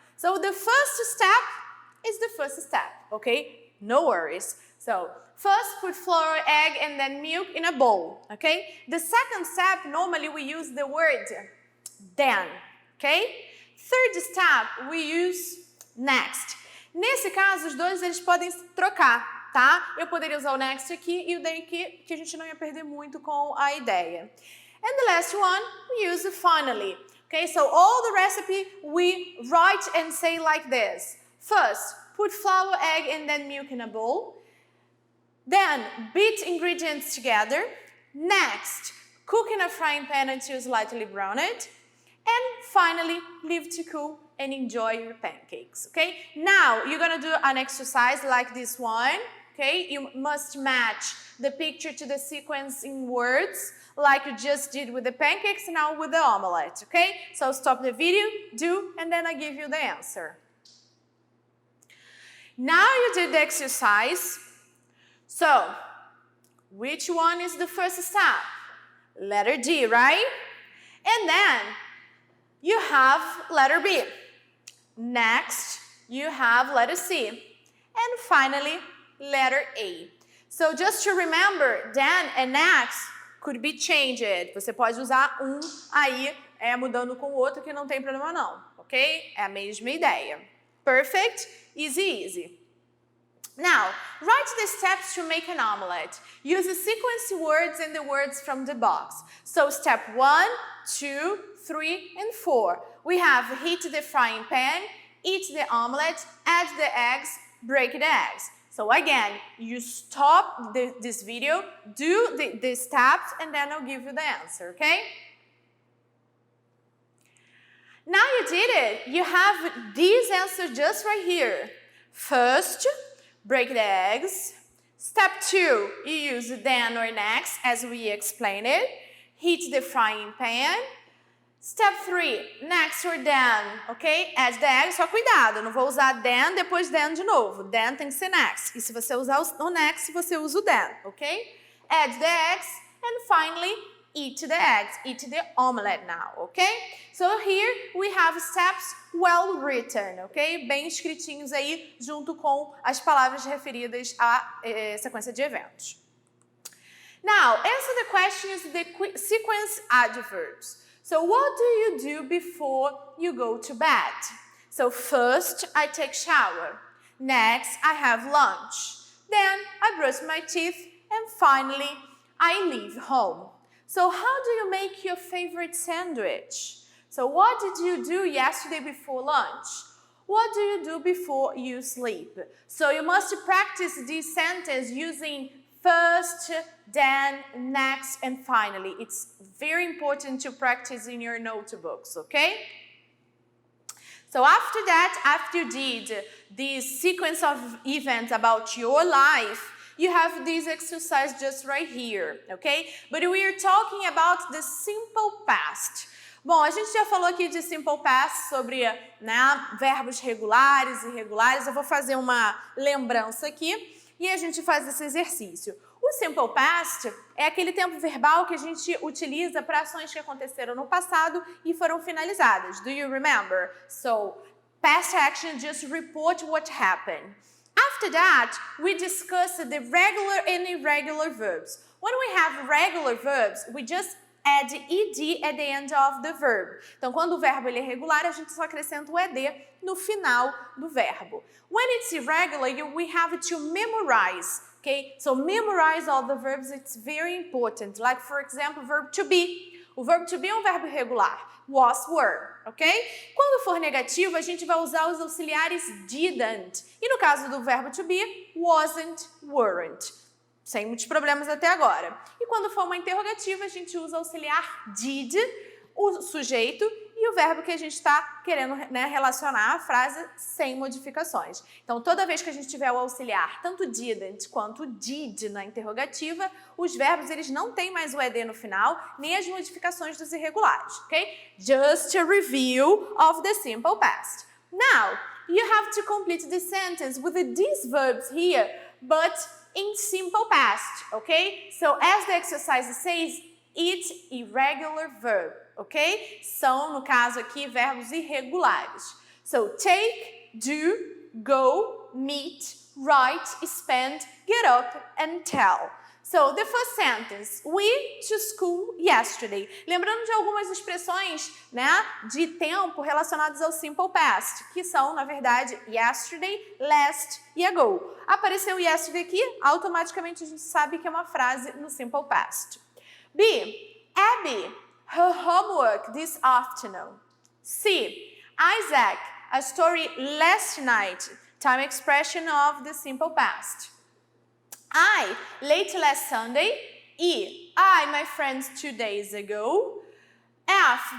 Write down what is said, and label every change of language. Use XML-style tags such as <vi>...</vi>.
<en>So the first step is the first step, okay? No worries. So first put flour, egg, and then milk in a bowl, okay? The second step, normally we use the word then, okay? Third step, we use next.</en> <pt>Nesse caso, os dois eles podem trocar. Tá? Eu poderia usar o next aqui e o then aqui, que a gente não ia perder muito com a ideia.</pt> <en>And the last one, we use finally. Okay, so all the recipe we write and say like this. First, put flour, egg, and then milk in a bowl. Then, beat ingredients together. Next, cook in a frying pan until slightly browned. And finally, leave to cool and enjoy your pancakes. Okay, now you're gonna do an exercise like this one. Okay, you must match the picture to the sequence in words like you just did with the pancakes, now with the omelette, okay? So stop the video, do, and then I give you the answer. Now you did the exercise. So, which one is the first step? Letter D, right? And then you have letter B. Next, you have letter C. And finally, letter A. So just to remember, then and next could be changed.</en> <pt>Você pode usar um aí, mudando com o outro, que não tem problema não, ok? É a mesma ideia.</pt> <en>Perfect? Easy, easy. Now, write the steps to make an omelette. Use the sequence words and the words from the box. So step 1, 2, 3, and 4. We have heat the frying pan, eat the omelette, add the eggs, break the eggs. So again, you stop this video, do the steps, and then I'll give you the answer, okay? Now you did it. You have these answers just right here. First, break the eggs. Step 2, you use then or next, as we explained it. Heat the frying pan. Step 3, next or then, ok? Add the eggs,</en> <pt>só cuidado, eu não vou usar then, depois then de novo. Then tem que ser next. E se você usar o next, você usa o then, ok?</pt> <en>Add the eggs, and finally, eat the eggs. Eat the omelette now, ok? So here we have steps well written, ok?</en> <pt>Bem escritinhos aí, junto com as palavras referidas à sequência de eventos.</pt> <en>Now, answer the questions, the sequence adverbs. So what do you do before you go to bed? So first, I take shower. Next, I have lunch. Then, I brush my teeth. And finally, I leave home. So how do you make your favorite sandwich? So what did you do yesterday before lunch? What do you do before you sleep? So you must practice this sentence using first, then, next, and finally. It's very important to practice in your notebooks, okay? So after that, after you did this sequence of events about your life, you have this exercise just right here, okay? But we are talking about the simple past.</en> <pt>Bom, a gente já falou aqui de simple past sobre, né, verbos regulares e irregulares. Eu vou fazer uma lembrança aqui. E a gente faz esse exercício. O simple past é aquele tempo verbal que a gente utiliza para ações que aconteceram no passado e foram finalizadas.</pt> <en>Do you remember? So, past action just report what happened. After that, we discuss the regular and irregular verbs. When we have regular verbs, we just add ed at the end of the verb.</en> <pt>Então, quando o verbo ele é regular, a gente só acrescenta o ed no final do verbo.</pt> <en>When it's irregular, we have to memorize, okay? So, memorize all the verbs, it's very important. Like, for example, verb to be.</en> <pt>O verbo to be é um verbo irregular. Was, were, ok? Quando for negativo, a gente vai usar os auxiliares didn't. E no caso do verbo to be, wasn't, weren't. Sem muitos problemas até agora. E quando for uma interrogativa, a gente usa o auxiliar did o sujeito e o verbo que a gente está querendo, né, relacionar a frase sem modificações. Então, toda vez que a gente tiver o auxiliar, tanto didn't quanto did na interrogativa, os verbos eles não têm mais o ed no final, nem as modificações dos irregulares, ok?</pt> <en>Just a review of the simple past. Now, you have to complete the sentence with these verbs here, but in simple past, okay? So, as the exercise says, it's irregular verb, ok?</en> <pt>São, no caso aqui, verbos irregulares.</pt> <en>So, take, do, go, meet, write, spend, get up, and tell. So, the first sentence, went to school yesterday.</en> <pt>Lembrando de algumas expressões, né, de tempo relacionadas ao simple past, que são, na verdade, yesterday, last e ago. Apareceu yesterday aqui, automaticamente a gente sabe que é uma frase no simple past.</pt> <en>B. Abby, her homework this afternoon. C. Isaac, a story last night. Time expression of the simple past. I, late last Sunday. E. I, my friends 2 days ago. F.</en>